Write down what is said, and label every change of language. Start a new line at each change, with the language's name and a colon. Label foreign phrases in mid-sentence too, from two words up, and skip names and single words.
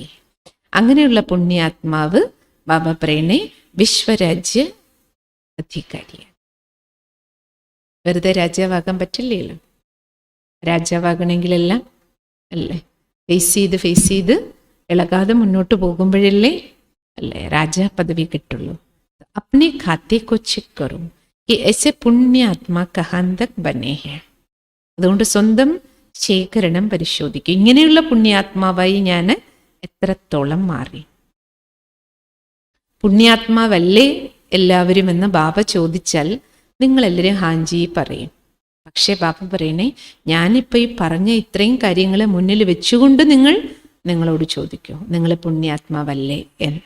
Malayalam: അങ്ങനെയുള്ള പുണ്യാത്മാവ് ബാബ പറയണേ വിശ്വരാജ്യ അധികാരിയാണ്. വെറുതെ രാജാവാകാൻ പറ്റില്ലല്ലോ. രാജാവാകണമെങ്കിലെല്ലാം അല്ലേ ഫേസ് ചെയ്ത് ഇളകാതെ മുന്നോട്ട് പോകുമ്പോഴല്ലേ അല്ലേ രാജാ പദവി കിട്ടുള്ളൂ.
Hindi: अपने खाते को चेक करो कि ऐसे पुण्यात्मा कहाँ तक बने हैं.
Malayalam: അതുകൊണ്ട് സ്വന്തം ശേഖരണം പരിശോധിക്കും. ഇങ്ങനെയുള്ള പുണ്യാത്മാവായി ഞാൻ എത്രത്തോളം മാറി? പുണ്യാത്മാവല്ലേ എല്ലാവരും എന്ന് ബാബ ചോദിച്ചാൽ നിങ്ങളെല്ലാവരും ഹാഞ്ചി പറയും. പക്ഷേ ബാബ പറയണേ ഞാനിപ്പോൾ ഈ പറഞ്ഞ ഇത്രയും കാര്യങ്ങൾ മുന്നിൽ വെച്ചുകൊണ്ട് നിങ്ങളോട് ചോദിക്കൂ, നിങ്ങൾ പുണ്യാത്മാവല്ലേ എന്ന്.